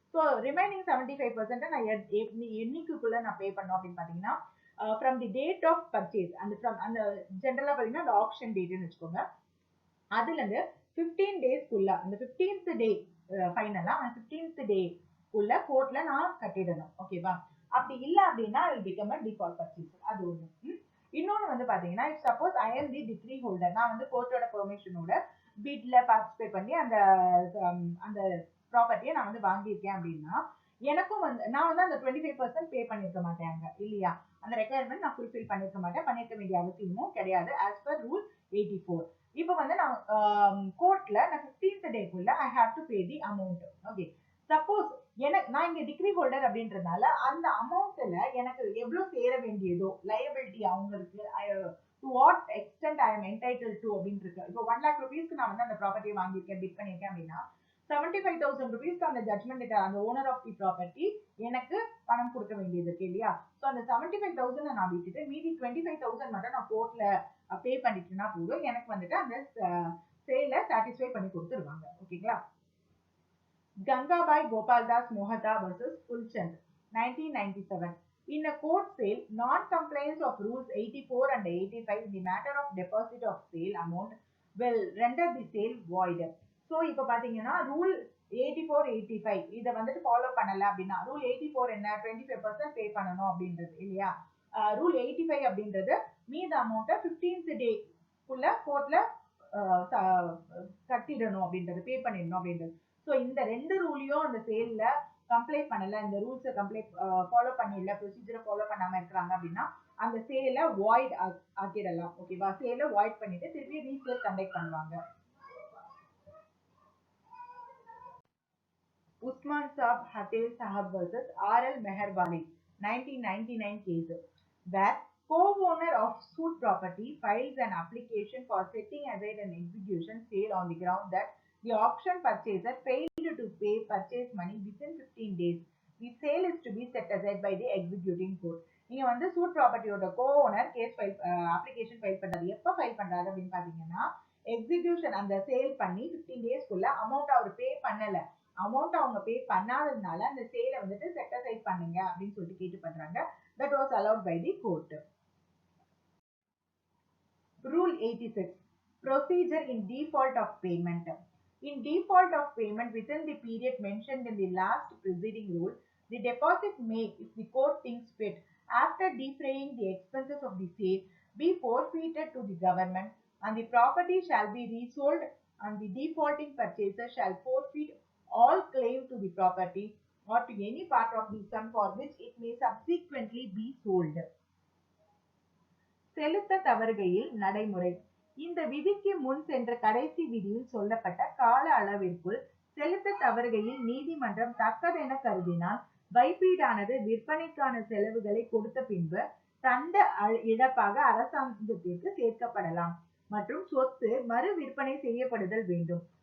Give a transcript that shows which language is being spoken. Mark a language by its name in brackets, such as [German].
[Tamil] So remaining 75% நான் என்னைக்குள்ள நான் பே பண்ணோம் அப்படின்னு பார்த்தீங்கன்னா from the date of purchase, அந்த ஜென்ரலா பார்த்தீங்கன்னா அந்த ஆப்ஷன் டேட்னு வச்சுக்கோங்க, அதுல இருந்து 15 டேஸ்க்குள்ள அந்த 15th டே ஃபைனலா அந்த 15th டே உள்ள கோர்ட்ல நான் கட்டிடணும். ஓகேவா? அப்படி இல்ல அப்படின்னா [English] it will become a default purchaser. [Tamil] அது ஒண்ணு. இன்னொன்னு வந்து பாத்தீங்கன்னா suppose [English] I am the decree holder, [Tamil] நான் வந்து கோர்ட்டோட பெர்மிஷனோட பிட்ல பார்ட்டிசிபேட் பண்ணி அந்த அந்த ப்ராப்பர்ட்டியை நான் வந்து வாங்கியிருக்கேன் அப்படின்னா எனக்கும் வந்து நான் வந்து அந்த 25% பே பண்ணிருக்க மாட்டேங்க இல்லையா, அந்த ரெக்குயர்மெண்ட் நான் ஃபுல்ஃபில் பண்ணிருக்க மாட்டேன், பண்ணிருக்க வேண்டிய அவசியமும் கிடையாது [English] as per Rule 84. [Tamil] இப்போ வந்து நான் கோர்ட்ல நான் 15th டேக்குள்ள [English] I have to pay the amount. [Tamil] Okay, suppose நான் இங்க டிகிரி ஹோல்டர் அப்படின்றதுனால அந்த அமௌண்ட்ல எனக்கு எவ்வளவு சேர வேண்டியதோ லயபிலிட்டி அவங்களுக்கு [English] to what extent I am entitled to [Tamil] அப்படின்னு இருக்கு. இப்போ 1 lakh rupeesக்கு நான் வந்து அந்த ப்ராப்பர்ட்டியை வாங்கியிருக்கேன், பிட் பண்ணியிருக்கேன் அப்படின்னா 75,000 rupeesக்கு அந்த ஜட்மெண்ட் அந்த ஓனர் ஆஃப் தி ப்ராப்பர்ட்டி எனக்கு பணம் கொடுக்க வேண்டியது இருக்கு இல்லையா. ஸோ அந்த 75,000 நான் விட்டுட்டு மீதி 25,000 மட்டும் நான் கோர்ட்ல பே பண்ணிட்டுனா போதும், எனக்கு வந்துட்டு அந்த சேல சாட்டிஸ்ஃபை பண்ணி கொடுத்துருவாங்க. [English] ஓகேங்களா? Gangabai Gopaldas Mohata versus Fulchand 1997. In a court sale, non-compliance of rules 84 and 85 in the matter of deposit of sale amount will render the sale void. [Tamil] So இப்போ பாத்தீங்கன்னா ரூல் 84-85 இதை வந்துட்டு ஃபாலோ பண்ணல அப்படின்னா, ரூல் 84 என்ன 25% பே பண்ணணும் அப்படின்றது இல்லையா, ரூல் 85 அப்படின்றது மீத அமௌண்ட்டை 15th டேக்குள்ள கோர்ட்ல கட்டிடணும் அப்படின்றது, பே பண்ணிடணும் அப்படின்றது. ஸோ இந்த 2 ரூலையும் அந்த சேல்ல கம்ப்ளை பண்ணல, இந்த ரூல்ஸை ஃபாலோ பண்ணிடல, ப்ரொசீஜரை ஃபாலோ பண்ணாம இருக்கிறாங்க அப்படின்னா அந்த சேலை வாய்ட் ஆக்கிடலாம். ஓகேவா? சேலை வாய்ட் பண்ணிட்டு திருப்பி ரீசேல் கண்டக்ட் பண்ணுவாங்க. [English] Usman Saab Hatel Sahab versus R.L. Meherwali 1999 case, where co-owner of suit property files an application for setting aside an execution sale on the ground that the auction purchaser failed to pay purchase money within 15 days. The sale is to be set aside by the executing court. [Tamil] நீங்க வந்து suit ப்ராப்பர்ட்டியோட கோ-ஓனர் case file application file பண்றாரு. எப்போ file பண்றாரு அப்படின்னு பாத்தீங்கன்னா, execution அந்த sale பண்ணி 15 டேஸ்க்குள்ள amount அவர் பே பண்ணல, அமௌண்ட் அவங்க பே பண்ணாததுனால அந்த சேலை வந்துட்டு செட் அசைட் பண்ணுங்க அப்படின்னு சொல்லிட்டு கேட்டு பண்றாங்க. [English] That was allowed by the court. Rule 86, procedure in default of payment. In default of payment within the period mentioned in the last preceding rule, the deposit may, if the court thinks fit, after defraying the expenses of the sale, be forfeited to the government, and the property shall be resold, and the defaulting purchaser shall forfeit all claim to the property or to any part of the sum for which it may subsequently be sold. [Tamil] செலுத்த தவறுகையில் நடைமுறை. இந்த விதிக்கு முன் சென்ற கடைசி விதியில் சொல்லப்பட்ட கால அளவிற்குள் செலுத்த தவறுகையில் நீதிமன்றம் தக்கதென கருதினால் வைப்பீடானது விற்பனைக்கான செலவுகளை கொடுத்த பின்பு தண்ட இழப்பாக அரசாங்கத்திற்கு சேர்க்கப்படலாம் மற்றும் சொத்து மறு விற்பனை செய்யப்படுதல் வேண்டும்.